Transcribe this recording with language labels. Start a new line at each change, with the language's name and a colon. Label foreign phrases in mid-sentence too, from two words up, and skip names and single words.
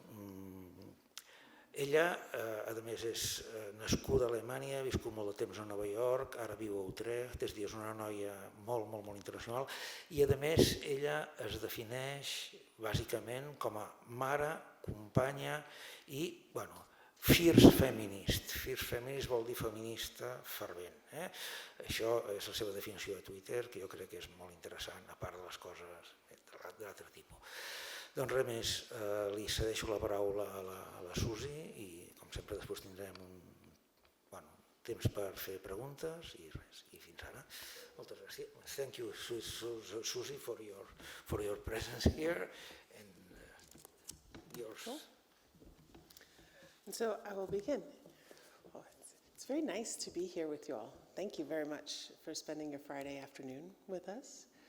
Catalan: Ella, a més, és nascuda a Alemanya, ha viscut molt de temps a Nova York, ara viu a Utrecht, és una noia molt internacional i, a més, ella es defineix bàsicament com a mare, companya i,
English: fierce feminist. Fierce feminist
Catalan: vol dir feminista fervent. Això és la seva definició a Twitter, que jo crec que és molt interessant, a part de les coses d'altre tipus. Doncs res més, li cedeixo la paraula a la Susi i, com sempre, després tindrem temps per fer preguntes i res, i fins ara. Moltes gràcies.
English: Thank you, Susi, for your presence here and yours. And so I will begin. It's very nice to be here with you all. Thank you very much for spending your Friday afternoon with us.